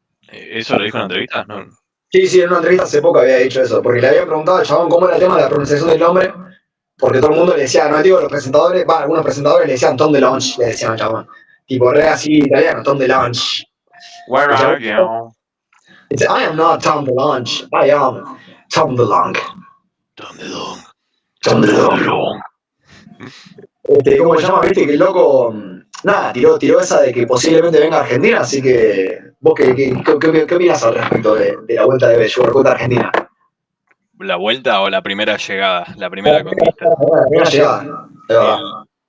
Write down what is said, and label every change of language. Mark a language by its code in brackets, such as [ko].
[es] ¿Eso lo dijo en la entrevista? No. Sí, sí, en una entrevista hace poco había dicho eso, porque le habían preguntado al chabón cómo era el tema de la pronunciación del nombre, porque todo el mundo le decía, no digo los presentadores, algunos presentadores le decían Tom DeLonge, le decían al chabón. Tipo, re así italiano, Tom DeLonge. [en] Where are you? [es] Dice, [en] I am not Tom DeLonge, I am Tom DeLonge. Tom DeLonge. Tom DeLonge. [es] ¿Cómo se llama? Viste que el loco, nada, tiró esa de que posiblemente venga a Argentina, así que vos qué opinás al respecto de la vuelta de Sugarcult a Argentina? ¿La vuelta o la primera llegada? La primera conquista. La primera llegada.